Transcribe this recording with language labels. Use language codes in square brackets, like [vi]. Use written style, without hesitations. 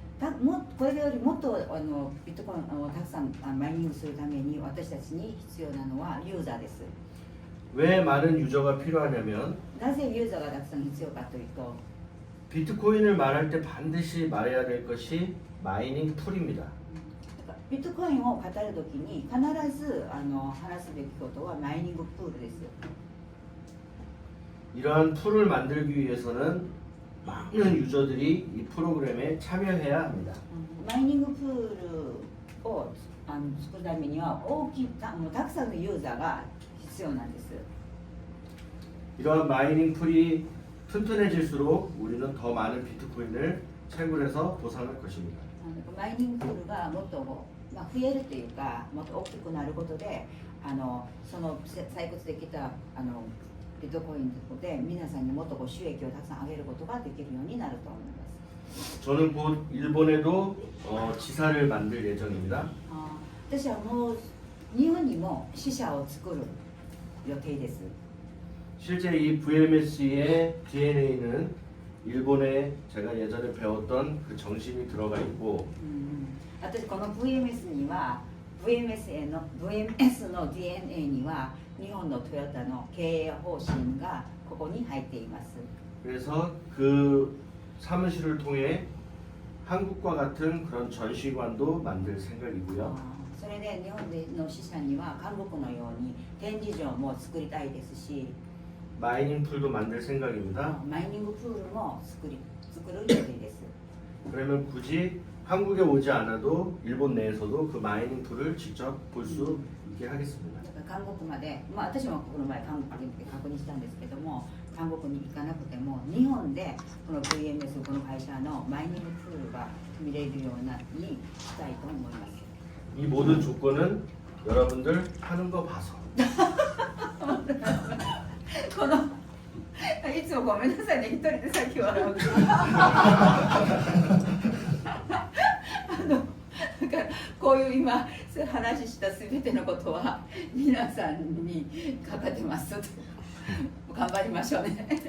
[ja] これよりもっとビットコインをたくさんマイニングするために私たちに必要なのはユーザーです。 [ko] 왜 많은 유저가 필요하냐면 [ja] なぜユーザーがたくさん必要かというと [ko] 비트코인을 말할 때 반드시 말해야 될 것이 마이닝 풀입니다. [ja] ビットコインを語るときに必ず話すべきことはマイニングプールです。 [ko] 이러한 풀을 만들기 위해서는 많은 유저들이 이 프로그램에 참여해야 합니다. [ja] マイニングプールを作るためにはたくさんのユーザーが必要なんです。 [ko] 이러한 마이닝 풀이 튼튼해질수록 우리는 더 많은 비트코인을 채굴해서 보상할 것입니다. [ja] マイニングプールがもっと増えるというかもっと大きくなることでその採掘できたビットコインで皆さんにもっと収益をたくさん上げることができるようになると思います。 [ko] 저는 곧 일본에도 지사를 만들 예정입니다. [ja] 私はもう日本にも支社を作る予定です。 [ko] 실제 이 VMS의 DNA는 일본에 제가 예전에 배웠던 그 정신이 들어가 있고 [ja] 私この VMS には VMS の DNA には日本のトヨタの経営方針がここに入っています。 [ko] 그래서 그 사무실을 통해 한국과 같은 그런 전시관도 만들 생각이고요. [ja] それで日本の支社には韓国のように展示場も作りたいですし [ko] 마이닝 풀도 만들 생각입니다. [ja] マイニングプールも作る予定です。 [ko] 그러면 굳이 한국에 오지 않아도 일본 내에서도 그 마이닝 풀을 직접 볼 수 있게 하겠습니다. [ja] だから韓国まで、私もこの前韓国で確認したんですけども韓国に行かなくても日本でこの VMS この会社のマイニングプールが見れるようにしたいと思います。 [ko] 이 모든 조건은 여러분들 하는 거 봐서 [ja] このいつもごめんなさいね一人でさっき笑うだからこういう今話したすべてのことは皆さんにかかってます頑張りましょうね。